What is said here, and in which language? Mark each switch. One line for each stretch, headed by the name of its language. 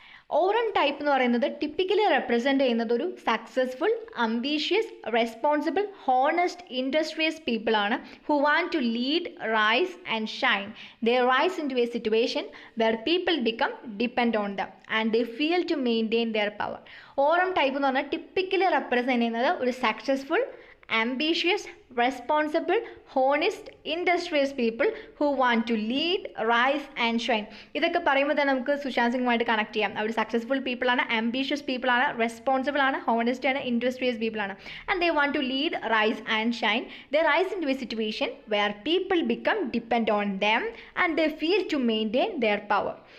Malayalam: Aurum type എന്ന് പറയുന്നത് typically represent ചെയ്യുന്നത് ഒരു successful, ambitious, responsible, honest, industrious people ആണ്
English: Who want to lead, rise and shine. They rise into a situation where people become depend on them and they feel to maintain their power.
Malayalam: Aurum type എന്ന് പറഞ്ഞാൽ typically represent ചെയ്യുന്നത് ഒരു successful,
English: ambitious, responsible, honest, industrious people who want to lead, rise and shine.
Malayalam: ഇതൊക്കെ പറയുമ്പോൾ തന്നെ നമുക്ക് Sushant സിംഗുമായിട്ട് connect ചെയ്യാം. അവർ successful people ആണ്, ആംബിഷ്യസ് പീപ്പിൾ ആണ്, റെസ്പോൺസിബിൾ ആണ്, ഹോണസ്റ്റ് ആണ്, ഇൻഡസ്ട്രിയസ് പീപ്പിൾ ആണ്.
English: And they want to lead, rise and shine. They rise into a situation where people become depend on them and they feel to maintain their power.